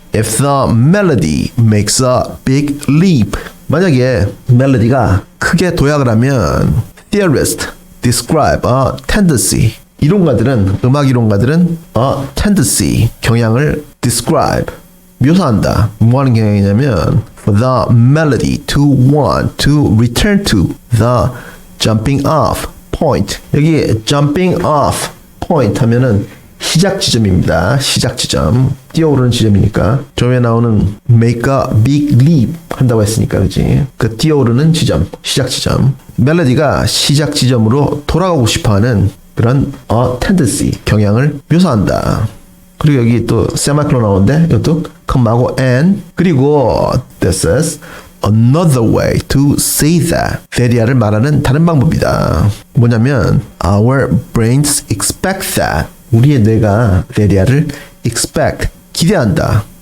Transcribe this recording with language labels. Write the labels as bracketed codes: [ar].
[en] If the melody makes a big leap. [ko] 만약에 멜로디가 크게 도약을 하면 [en] theorists describe a tendency. [ko] 음악 이론가들은 a tendency 경향을 describe 묘사한다. 뭐 하는 경향이냐면 [en] for the melody to want to return to the jumping off point. [ko] 여기 jumping off point 하면은 시작 지점입니다. 시작 지점. 뛰어오르는 지점이니까. 저에 나오는 make a big leap 한다고 했으니까 그렇지. 그 뛰어오르는 지점, 시작 지점. 멜로디가 시작 지점으로 돌아가고 싶어하는 그런 a tendency 경향을 묘사한다. 그리고 여기 또 세마클론 나오는데 이것도 컴마하고 and 그리고 [en] this is another way to say that. [ko] that이야를 말하는 다른 방법이다. [en] 뭐냐면 our brains expect that. [ko] 우리의 뇌가 that이야를 expect 기대한다.